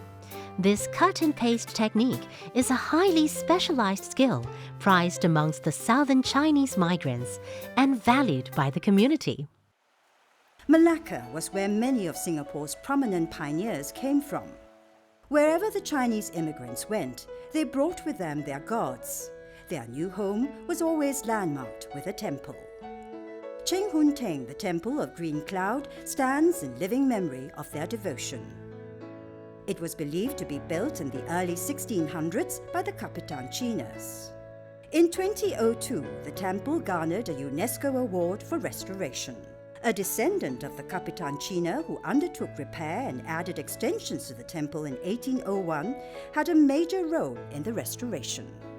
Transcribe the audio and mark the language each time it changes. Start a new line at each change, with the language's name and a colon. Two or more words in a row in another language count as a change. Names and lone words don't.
English: This cut-and-paste technique is a highly specialized skill prized amongst the southern Chinese migrants and valued by the community. Malacca was where many of Singapore's prominent pioneers came from. Wherever the Chinese immigrants went, they brought with them their gods. Their new home was always landmarked with a temple. Cheng Hun Teng, the Temple of Green Cloud, stands in living memory of their devotion. It was believed to be built in the early 1600s by the Kapitan Cinas. In 2002, the temple garnered a UNESCO award for restoration. A descendant of the Kapitan Cina who undertook repair and added extensions to the temple in 1801 had a major role in the restoration.